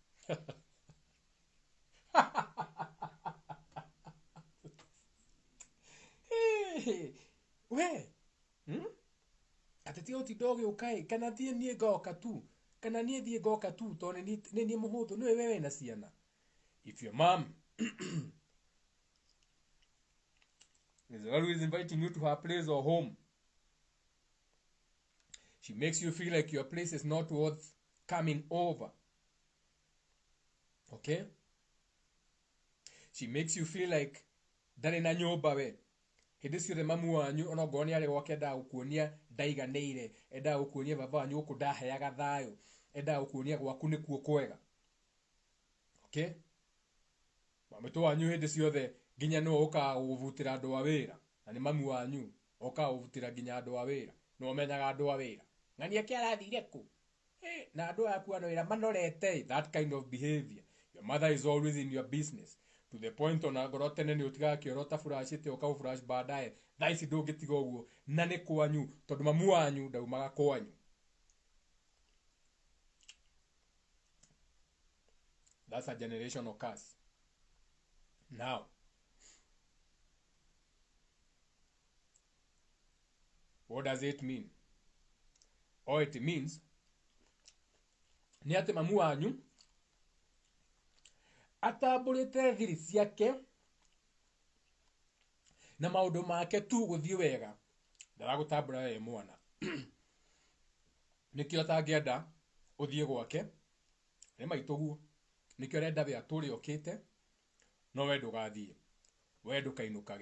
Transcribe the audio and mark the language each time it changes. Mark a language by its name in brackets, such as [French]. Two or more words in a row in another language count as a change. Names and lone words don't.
[Kikuyu] We ateti oti doge ukai kana thie nie goka tu kana nie thie goka tu to ne nie muhuthu no wewe na ciana. [English] If your mom is always inviting you to her place or home, she makes you feel like your place is not worth coming over. Okay? She makes you feel like [Kikuyu] ndari na nyumba we. Hĩndĩ ciothe mamu wanyu ona ngorwo nĩ arĩ gwake endaga gũkuonia ndaiganĩire, endaga gũkuonia baba wanyu gũkũ ndaheaga thayũ, endaga gũkuonia gwaku nĩkuo kwega. [English] Okay? [Kikuyu] Mamitũ wanyu hĩndĩ ciothe nginya no ũkaga gũbutĩra andũ a wĩra, na nĩ mamu wanyu ũkaga gũbutĩra nginya andũ a wĩra, no menyaga andũ a wĩra. Ng'ania kĩ arathire kũ? Na andũ aku ano wĩra manorete. [English] That kind of behavior. Your mother is always in your business. To the point [Kikuyu] ona ngoro tene nĩ ũtigaga kĩoro ta flash ĩte ũka flash baadaye. Thaa ici ndũngĩtiga ũguo na nĩ kwanyu tondũ mamu wanyu ndaumaga kwanyu. [English] That's a generational curse. Now, what does it mean? All it means [Kikuyu] ni ati mamu wanyu atambũrĩte thiri ciake na maũndũ make tu gũthiĩ wega, ndaragũtambũra we mwana. Nĩkĩo atangĩenda ũthiĩ gwake nĩ maitũguo, nĩkĩo arenda we atũre okĩte no we ndũgathiĩ, we ndũkainũkage.